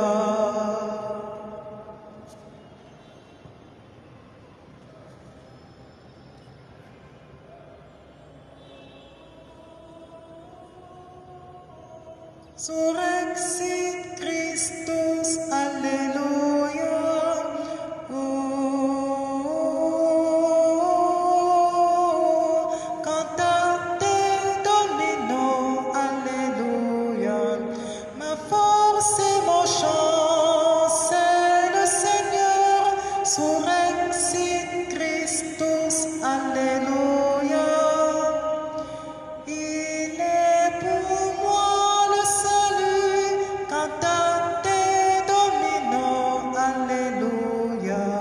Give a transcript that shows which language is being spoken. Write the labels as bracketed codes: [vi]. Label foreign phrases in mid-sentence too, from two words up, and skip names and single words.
[la] Surrexit Christus, Alléluia. Cantate Domino, Alléluia. [fr] Ma force et mon chant, c'est le Seigneur. [la] Surrexit Christus, Alléluia. [fr] Il est pour moi le salut, [la] cantate Domino, Alléluia.